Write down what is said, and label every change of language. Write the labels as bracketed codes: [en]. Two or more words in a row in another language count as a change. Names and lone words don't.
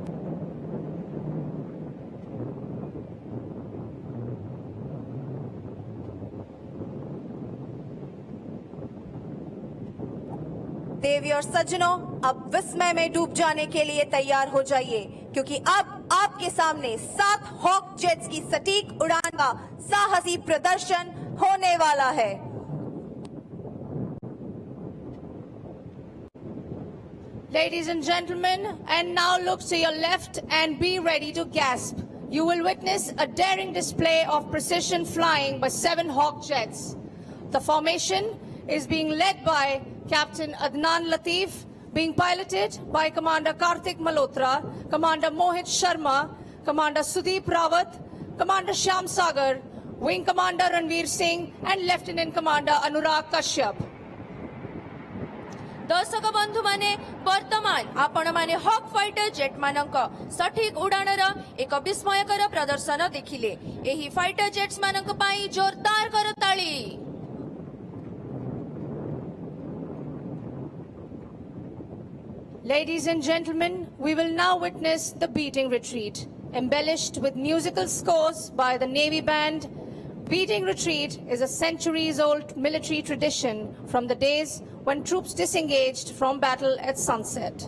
[hi] देवी और सज्जनों, अब विस्मय में डूब जाने के लिए तैयार हो जाइए क्योंकि अब आपके सामने 7 हॉक जेट्स की सटीक उड़ान का साहसी प्रदर्शन होने वाला है। [en] Ladies and gentlemen, and now look to your left and be ready to gasp. You will witness a daring display of precision flying by 7 Hawk jets. The formation is being led by Captain Adnan Latif, being piloted by Commander Karthik Malhotra, Commander Mohit Sharma, Commander Sudeep Rawat, Commander Shyam Sagar, Wing Commander Ranveer Singh, and Lieutenant Commander Anurag Kashyap. [or] ଦର୍ଶକ ବନ୍ଧୁ ମାନେ ବର୍ତ୍ତମାନ ଆପଣ ମାନେ ହକ୍ [en] fighter jet [or] ମାନଙ୍କ ସଠିକ ଉଡ଼ାଣର ଏକ ବିସ୍ମୟକର ପ୍ରଦର୍ଶନ ଦେଖିଲେ। एही [en] fighter jets [or] ମାନଙ୍କ ପାଇଁ ଜୋରଦାର କରତାଳି। [en] Ladies and gentlemen, we will now witness the beating retreat, embellished with musical scores by the Navy Band. Beating retreat is a centuries-old military tradition from the days when troops disengaged from battle at sunset.